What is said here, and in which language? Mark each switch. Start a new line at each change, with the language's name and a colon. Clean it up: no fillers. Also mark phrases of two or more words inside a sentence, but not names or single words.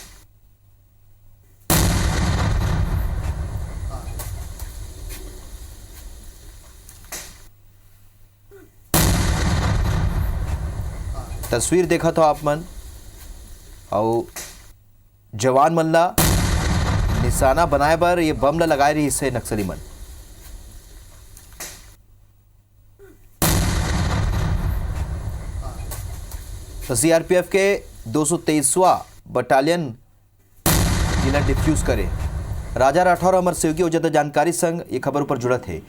Chhattisgarhi: तस्वीर देखा तो आप मन और जवान मन ला निशाना बनाए बर ये बम ला लगाए रही इससे नक्सली मन। तो सीआरपीएफ के 223वां बटालियन जिला डिफ्यूज करे। राजा राठौर हमारे सहयोगी ज्यादा जानकारी संग ये खबर पर जुड़त है।